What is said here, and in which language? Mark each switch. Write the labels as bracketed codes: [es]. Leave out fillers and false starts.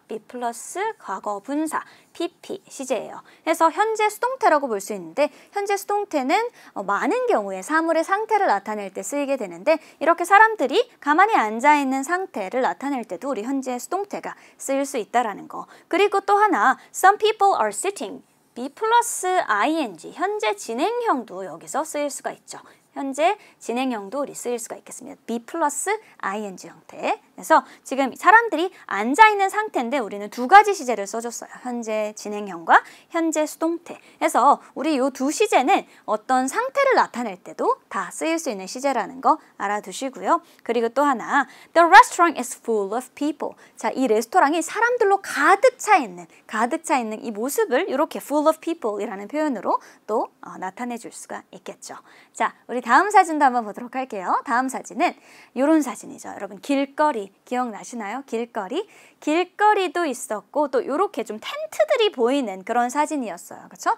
[ko] be 플러스 과거 분사 PP 시제예요. 그래서 현재 수동태라고 볼 수 있는데 현재 수동태는 많은 경우에 사물의 상태를 나타낼 때 쓰이게 되는데 이렇게 사람들이 가만히 앉아있는 상태를 나타낼 때도 우리 현재 수동태가 쓰일 수 있다라는 거. 그리고 또 하나 [en] Some people are sitting. [ko] be 플러스 ing 현재 진행형도 여기서 쓰일 수가 있죠. 현재 진행형도 우리 쓰일 수가 있겠습니다. be 플러스 ing 형태. 그래서 지금 사람들이 앉아있는 상태인데 우리는 두 가지 시제를 써줬어요. 현재 진행형과 현재 수동태. 그래서 우리 이 두 시제는 어떤 상태를 나타낼 때도 다 쓰일 수 있는 시제라는 거 알아두시고요. 그리고 또 하나 [en] The restaurant is full of people. [ko] 자, 이 레스토랑이 사람들로 가득 차 있는 이 모습을 이렇게 full of people 이라는 표현으로 또 나타내 줄 수가 있겠죠. 자, 우리 다음 사진도 한번 보도록 할게요. 다음 사진은 이런 사진이죠. 여러분 길거리 기억나시나요? 길거리도 있었고 또 이렇게 좀 텐트들이 보이는 그런 사진이었어요. 그렇죠?